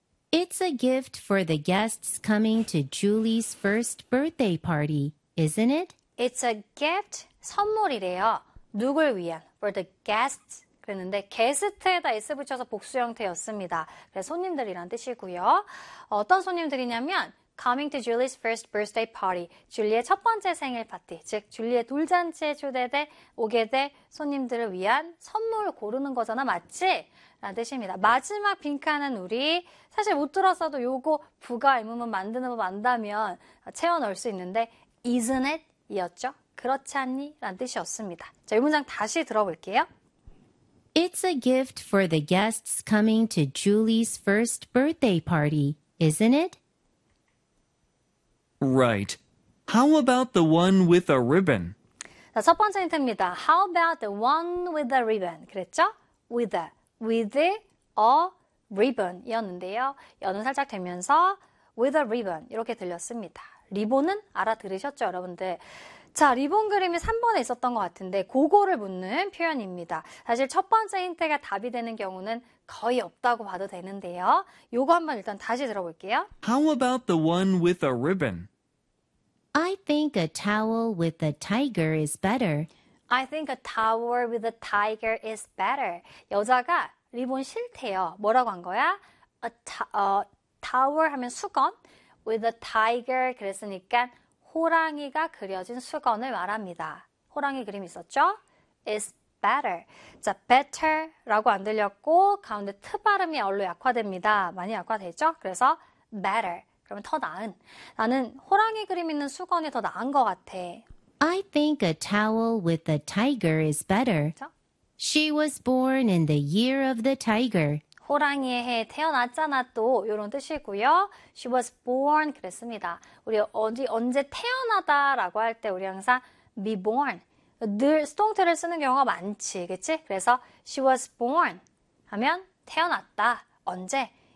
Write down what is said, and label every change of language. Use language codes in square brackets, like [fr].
[en] It's a gift for the guests coming to Julie's first birthday party, isn't it? [ko] It's a gift. 선물이래요. 누굴 위한? [en] For the guests. [ko] 그랬는데, 게스트에다 S 붙여서 복수 형태였습니다. 그래서 손님들이란 뜻이고요. 어떤 손님들이냐면, Coming to Julie's first birthday party. 줄리의 첫 번째 생일 파티. 즉, 줄리의 돌잔치에 초대돼 오게 돼 손님들을 위한 선물을 고르는 거잖아, 맞지? 라는 뜻입니다. 마지막 빈칸은 우리 사실 못 들었어도 요거 부가 의문문 만드는 법 안다면 채워 넣을 수 있는데, isn't it? 이었죠? 그렇지 않니? 라는 뜻이었습니다. 자, 이 문장 다시 들어볼게요. [en] It's a gift for the guests coming to Julie's first birthday party, isn't it? Right. How about the one with a ribbon? 자, 첫 번째 힌트입니다. How about the one with the ribbon? 그랬죠? With a ribbon 이었는데요. [ko] 연은 살짝 되면서 with a ribbon 이렇게 들렸습니다. 리본은 알아들으셨죠, 여러분들? 자, 리본 그림이 3번에 있었던 것 같은데, 그거를 묻는 표현입니다. 사실 첫 번째 힌트가 답이 되는 경우는 거의 없다고 봐도 되는데요. 요거 한번 일단 다시 들어볼게요. [en] How about the one with a ribbon? I think a towel with a tiger is better. I think a towel with a tiger is better. [ko] 여자가 리본 싫대요. 뭐라고 한 거야? A towel 하면 수건. With a tiger 그랬으니까 호랑이가 그려진 수건을 말합니다. 호랑이 그림 있었죠? Is better. 자, better라고 안 들렸고 가운데 트 발음이 얼로 약화됩니다. 많이 약화되죠? 그래서 better. 그러면 더 나은. 나는 호랑이 그림 있는 수건이 더 나은 것 같아. [en] I think a towel with a tiger is better. She was born in the year of the tiger. [ko] 호랑이의 해에 태어났잖아 또 이런 뜻이고요. She was born 그랬습니다. 우리 어디 언제 태어나다라고 할때 우리 항상 be born 늘 수동태를 쓰는 경우가 많지, 그치? 그래서 she was born 하면 태어났다 언제?